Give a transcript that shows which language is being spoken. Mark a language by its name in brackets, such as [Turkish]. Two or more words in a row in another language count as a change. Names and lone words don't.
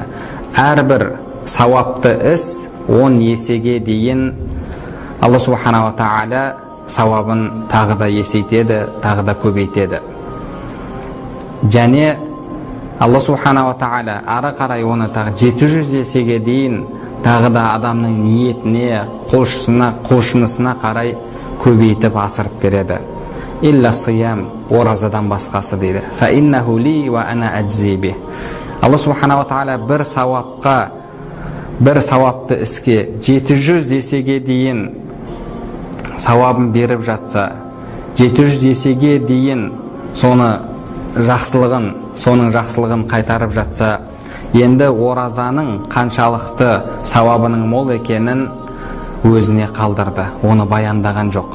[Kazakh] Әрбір сауапты іс 10 есеге дейін [Arabic] الله سبحانه وتعالى [Kazakh] сауабын тағы да есейтеді, тағы да көбейтеді. Және [Arabic] الله سبحانه وتعالى [Kazakh] ары қарай оны тағы 700 есеге дейін тағы да адамның ниетіне, құлшынысына қарай көбейтіп асырып береді. [Arabic] إلا الصيام, [Kazakh] оразадан басқасы дейді. [Arabic] فإنه لي وأنا أجزي به. الله سبحانه وتعالى [Kazakh] бір сауапты іске 700 есеге дейін сауабын беріп жатса, 700 есеге дейін соның жақсылығын қайтарып жатса, енді оразаның қаншалықты сауабының мол екенін өзіне қалдырды, оны баяндаған жоқ.